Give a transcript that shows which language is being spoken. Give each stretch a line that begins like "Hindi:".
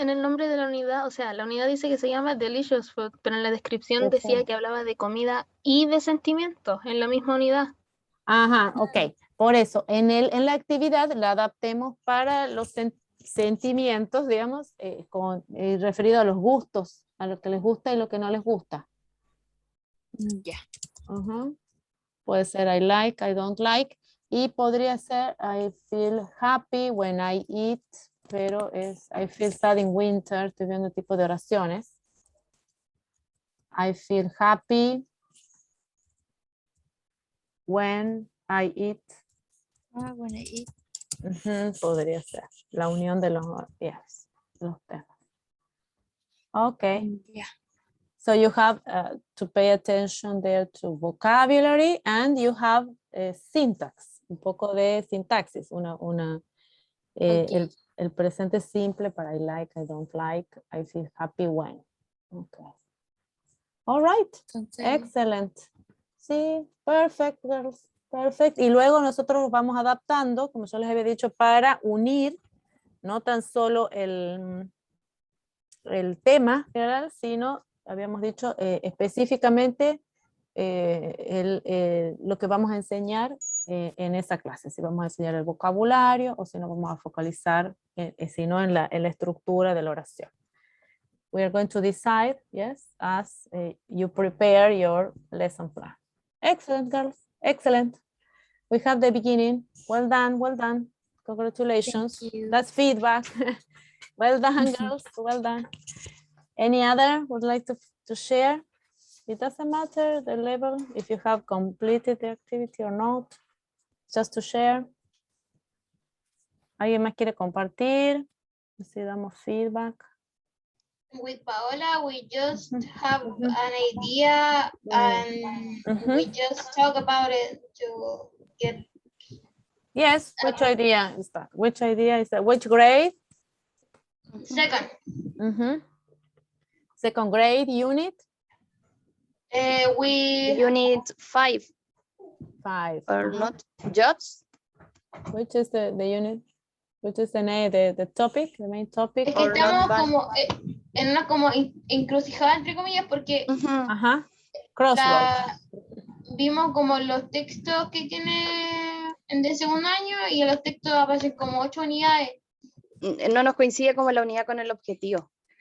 Spanish: En el nombre de la unidad, o sea, la unidad dice que se llama Delicious Food, pero en la descripción decía que hablaba de comida y de sentimientos en la misma unidad. Ajá, ok. Por eso, en la actividad la adaptemos para los sentimientos, digamos, referido a los gustos, a lo que les gusta y lo que no les gusta. Ya. Ujú. Puede ser
English: I like, I don't like.
Spanish: Y podría ser
English: I feel happy when I eat,
Spanish: pero es
English: I feel sad in winter.
Spanish: Estoy viendo tipo de oraciones.
English: I feel happy when I eat.
Spanish: Bueno, y Ujú, podría ser la unión de los temas.
English: Okay.
Spanish: ya.
English: So you have to pay attention there to vocabulary and you have syntax,
Spanish: un poco de sintaxis,
English: Ok.
Spanish: el presente simple para
English: I like, I don't like, I feel happy when. Okay. All right.
Spanish: Entonces,
English: Excellent.
Spanish: Sí,
English: perfect, girls. Perfect.
Spanish: Y luego nosotros vamos adaptando, como yo les había dicho, para unir no tan solo el tema general, sino, habíamos dicho, específicamente lo que vamos a enseñar en esa clase. Si vamos a enseñar el vocabulario o si no vamos a focalizar, sino en la estructura de la oración.
English: We are going to decide, yes, as you prepare your lesson plan. Excellent, girls. Excellent. We have the beginning. Well done, well done. Congratulations. Thank you. That's feedback. Well done, girls. Well done. Any other would like to share? It doesn't matter the level, if you have completed the activity or not. Just to share.
Spanish: ¿Alguien más quiere compartir? Si damos feedback.
English: With Paola, we just have an idea and we just talk about it to get. Yes, which idea is that? Which idea is that? Which grade? Second, Second grade unit? we Unit 5 5. or not jobs. Which is the unit? Which is the name, the topic, the main topic?
Spanish: es que
English: Or not
Spanish: estamos
English: bad.
Spanish: como en una como encrucijada entre comillas porque
English: Ajá. Crossroads.
Spanish: vimos como los textos que tiene en de segundo año y en los textos aparecen como 8 unidades. No nos coincide como la unidad con el objetivo.